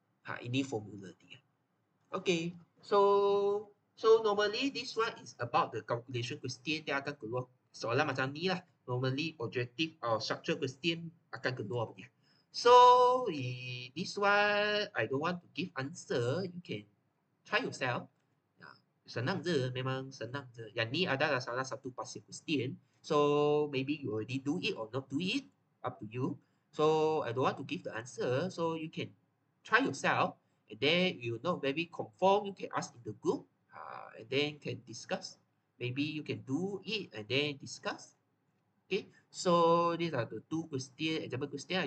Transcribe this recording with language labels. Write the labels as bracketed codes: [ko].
[ms] Ini formula dia. [en] Okay, so normally this one is about the calculation question. [ms] Dia akan keluar soalan macam ni lah. [en] Normally objective or structure question [ms] akan keluar punya. [en] So this one I don't want to give answer. You can try yourself. [ms] Senang je, memang senang je. Yang ni adalah salah satu passing question. [en] So maybe you already do it or not do it, up to you. So I don't want to give the answer. So you can try yourself, and then you're not very conform, you can ask in the group, and then can discuss. Maybe you can do it and then discuss. Okay, so these are the two question, example question.